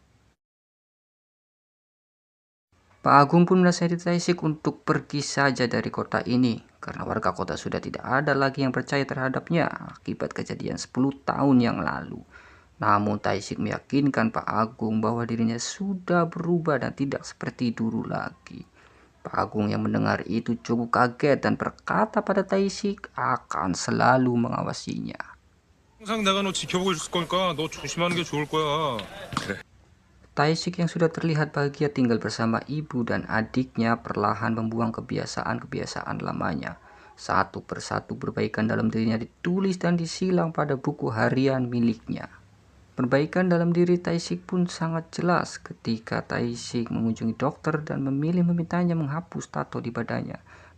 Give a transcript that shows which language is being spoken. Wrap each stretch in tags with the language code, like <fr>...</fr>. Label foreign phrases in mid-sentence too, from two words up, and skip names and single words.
<id>Pak Agung pun menasihati Tae-sik untuk pergi saja dari kota ini karena warga kota sudah tidak ada lagi yang percaya terhadapnya akibat kejadian 10 tahun yang lalu. Namun Tae-sik meyakinkan Pak Agung bahwa dirinya sudah berubah dan tidak seperti dulu lagi. Pak Agung yang mendengar itu cukup kaget dan berkata pada Tae-sik akan selalu mengawasinya.</id> <ko>항상 내가 너 지켜보고 있을 거니까 너 조심하는 게 좋을 거야.</ko> <id>Tae-sik yang sudah terlihat bahagia tinggal bersama ibu dan adiknya perlahan membuang kebiasaan-kebiasaan lamanya. Satu persatu perbaikan dalam dirinya ditulis dan disilang pada buku harian miliknya. Perbaikan dalam diri Tae-sik pun sangat jelas ketika Tae-sik mengunjungi dokter dan memilih memintanya menghapus tato di badannya.</id>